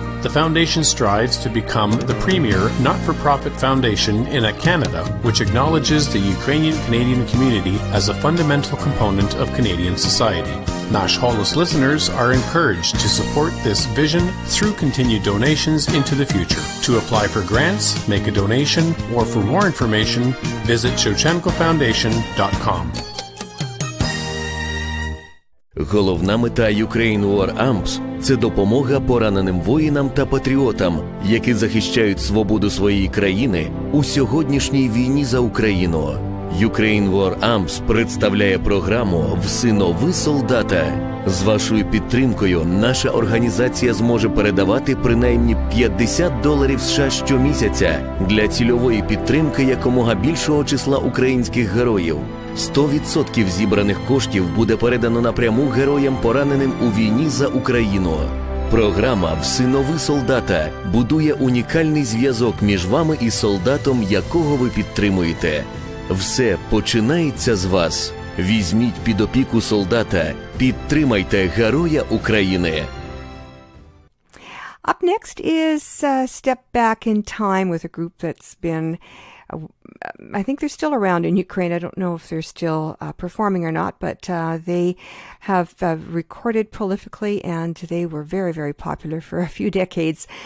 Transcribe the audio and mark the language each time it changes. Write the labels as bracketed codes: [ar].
[en] The foundation strives to become the premier not-for-profit foundation in Canada, which acknowledges the Ukrainian-Canadian community as a fundamental component of Canadian society. Nash Holos listeners are encouraged to support this vision through continued donations into the future. To apply for grants, make a donation, or for more information, visit shevchenkofoundation.com. [uk] Головна мета Ukraine War Amps – це допомога пораненим воїнам та патріотам, які захищають свободу своєї країни у сьогоднішній війні за Україну. Ukraine War Amps представляє програму «Всинови солдата». З вашою підтримкою наша організація зможе передавати принаймні $50 США щомісяця для цільової підтримки якомога більшого числа українських героїв. 100% зібраних коштів буде передано напряму героям, пораненим у війні за Україну. Програма «Всинови солдата» будує унікальний зв'язок між вами і солдатом, якого ви підтримуєте. Все починається з вас. Візьміть під опіку солдата, підтримайте героя України. [en] Up next is a step back in time with a group that's been, I think they're still around in Ukraine. I don't know if they're still performing or not, but they have recorded prolifically and they were very, very popular for a few decades.